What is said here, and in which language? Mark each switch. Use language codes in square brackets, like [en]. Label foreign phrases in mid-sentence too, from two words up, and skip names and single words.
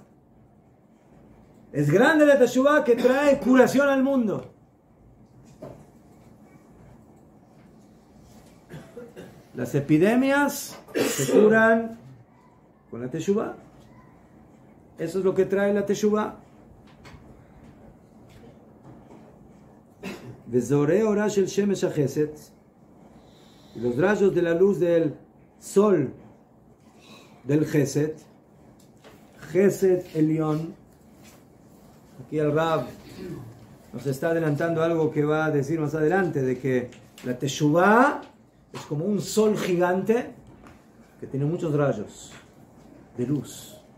[es] Es grande la teshuvá que trae curación al mundo. Las epidemias se curan con la teshuvah. Eso es lo que trae la teshuvah. [he] וזוהרי אורה של שמש החסד, [es] y los rayos de la luz del sol del Chesed, [he] חסד עליון. [es] Aquí el Rab nos está adelantando algo que va a decir más adelante, de que la Teshuvah es como un sol gigante que tiene muchos rayos de luz.